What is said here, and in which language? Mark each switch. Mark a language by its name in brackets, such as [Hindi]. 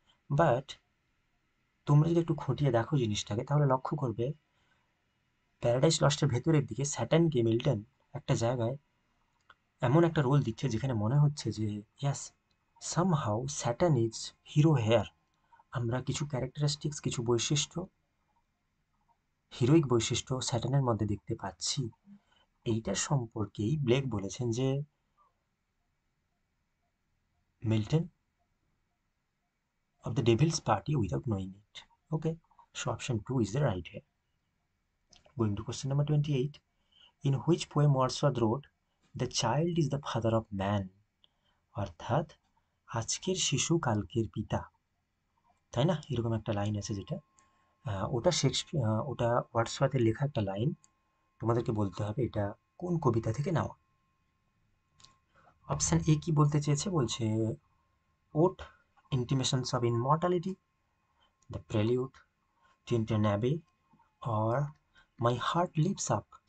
[Bangla] But তোমরা যদি একটু খতিয়ে দেখো জিনিসটাকে, তাহলে লক্ষ্য করবে প্যারাডাইস লস্টের ভেতরের দিকে স্যাটার্নকে মিল্টন একটা জায়গায় এমন একটা রোল দিচ্ছে যেখানে মনে হচ্ছে যে [English] Yes, somehow Saturn is hero here. [Bangla] আমরা কিছু ক্যারেক্টারিস্টিক্স, কিছু বৈশিষ্ট্য, হিরোইক বৈশিষ্ট্য স্যাটার্নের মধ্যে দেখতে পাচ্ছি। এইটার সম্পর্কেই ব্লেক বলেছেন যে Milton [English] of the devil's party without knowing it. Okay, so option 2 is the right here. Going to question number 28. In which poem Wordsworth wrote, "The child is the father of man"? [Bangla] অর্থাৎ আজকের শিশু কালকের পিতা, তাই না? এরকম একটা line আছে, যেটা ওটা শেক্সপিয়ার, ওটা ওয়ার্ডসওয়ার্থের লেখা একটা লাইন। তোমাদেরকে বলতে হবে এটা কোন কবিতা থেকে নেওয়া। অপশন এ কি বলতে চেয়েছে? বলছে ওট ইন্টিমেশনস of ইনমর্টালিটি, the প্রেলিউড, টিনটন Abe, or my heart leaves up.